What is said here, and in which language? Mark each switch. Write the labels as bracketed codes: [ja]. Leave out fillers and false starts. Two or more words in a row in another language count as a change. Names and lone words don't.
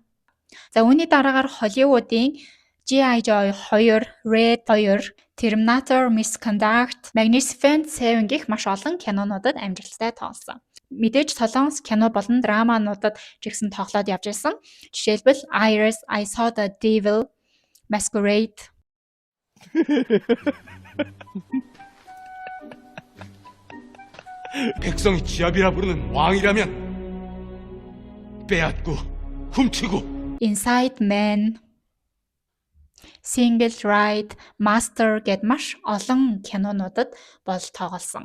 [mn] За, үүний дараагаар Холливуудын G.I. Joe 2, Red 2, Terminator, Misconduct, Magnificent Seven гэх маш олон кинонуудад амжилттай тоглосон. Мэдээж Солонгос кино болон драмануудад ч гэсэн тоглоод явж байсан. Жишээлбэл Iris, I Saw the Devil, Masquerade. [ko] 백성이 지압이라 부르는 왕이라면 빼앗고 훔치고 [mn] Inside Man, Single Ride, Master гэд маш олон кинонуудад бол тоглосон.